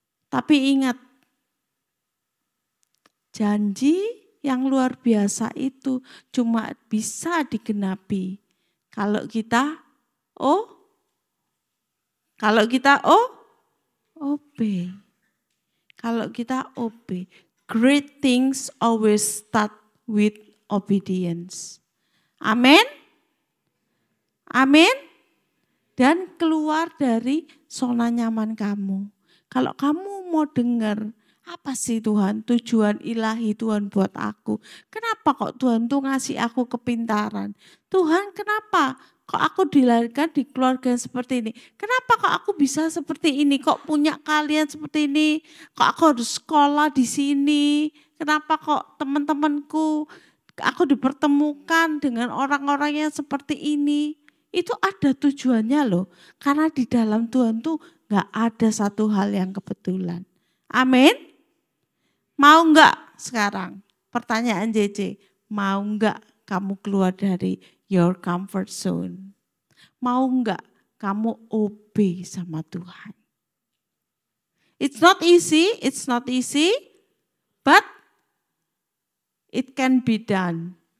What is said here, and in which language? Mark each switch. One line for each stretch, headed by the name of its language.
Indonesian: Tapi ingat, janji yang luar biasa itu cuma bisa digenapi kalau kita obey. Kalau kita obey.
English: Great things always start with obedience.
Indonesian: Amin. Amin. Dan keluar dari zona nyaman kamu. Kalau kamu mau dengar apa sih Tuhan, tujuan ilahi Tuhan buat aku. Kenapa kok Tuhan tuh ngasih aku kepintaran? Tuhan kenapa kok aku dilahirkan di keluarga yang seperti ini? Kenapa kok aku bisa seperti ini? Kok punya kalian seperti ini? Kok aku harus sekolah di sini? Kenapa kok teman-temanku, aku dipertemukan dengan orang-orang yang seperti ini? Itu ada tujuannya loh. Karena di dalam Tuhan tuh gak ada satu hal yang kebetulan. Amin. Mau enggak sekarang? Pertanyaan JJ, mau enggak kamu keluar dari
English: your comfort zone?
Indonesian: Mau enggak kamu obey sama Tuhan?
English: It's not easy, but it can be done.